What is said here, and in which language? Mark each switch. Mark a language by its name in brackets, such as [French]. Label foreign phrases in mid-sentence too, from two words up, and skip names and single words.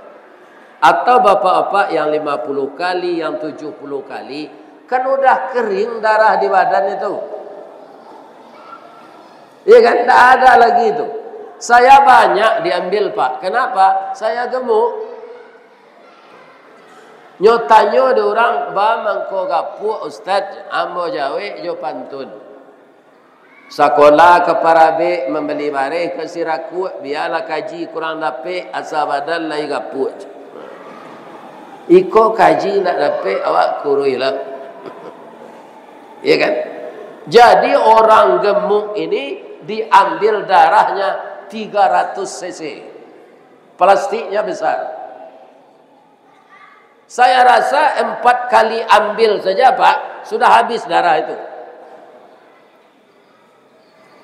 [Indonesian] Atau bapak-bapak yang 50 kali, yang 70 kali, kan udah kering darah di badan itu. Iya kan? Tidak ada lagi itu. Saya banyak diambil Pak. Kenapa? Saya gemuk. [Minangkabau] Nyotanyo de orang ba mangko gapu Ustaz ambo jawe jo pantun. Sekolah ke Parabe membeli bareh ke Siraku biarlah kaji kurang dapat asa badan lai gapu. Iko kaji nak dapat awak kurui lah. [Indonesian] Ya kan? Jadi orang gemuk ini diambil darahnya 300 cc. Plastiknya besar. Saya rasa 4 kali ambil saja Pak, sudah habis darah itu.